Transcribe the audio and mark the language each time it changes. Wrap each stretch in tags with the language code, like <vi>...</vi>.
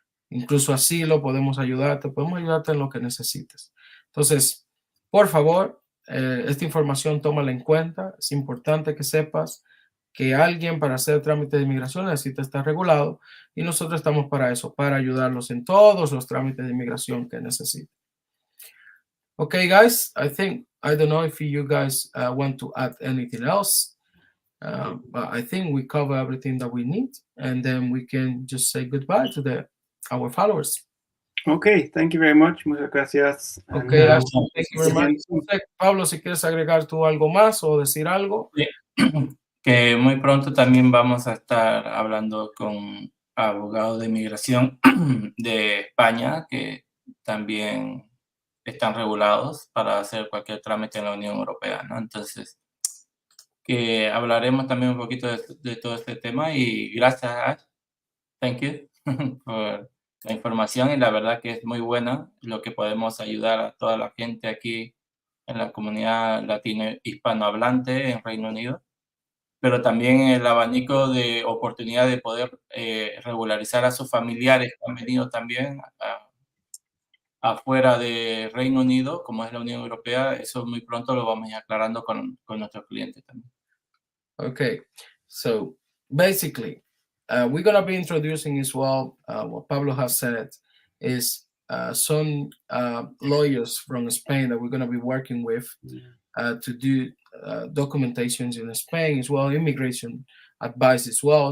<es>Incluso asilo, podemos ayudarte en lo que necesites. Entonces, por favor, esta información tómala en cuenta. Es importante que sepas que alguien para hacer trámites de inmigración necesita estar regulado y nosotros estamos para eso, para ayudarlos en todos los trámites de inmigración que necesiten.</es> <en>Okay, guys, I don't know if you guys want to add anything else, but I think we cover everything that we need, and then we can just say goodbye to our followers. Okay, thank you very much.</en> <es>Muchas gracias.</es> <en>Okay, And, thank you very much.</en> <es>No sé, Pablo, si quieres agregar tú algo más o decir algo. Que muy pronto también vamos a estar hablando con abogados de inmigración de España que también están regulados para hacer cualquier trámite en la Unión Europea, ¿no? Entonces, que hablaremos también un poquito de todo este tema y gracias, Ash.</es> <en>Thank you</en> <es>por la información y la verdad que es muy buena lo que podemos ayudar a toda la gente aquí en la comunidad latino hispanohablante en Reino Unido, pero también el abanico de oportunidad de poder regularizar a sus familiares que han venido también afuera de Reino Unido, como es la Unión Europea. Eso muy pronto lo vamos a ir aclarando con nuestros clientes también.</es> <en>Okay, so basically, we're going to be introducing as well, what Pablo has said, is some lawyers from Spain that we're going to be working with to do documentations in Spain as well, immigration advice as well.</en>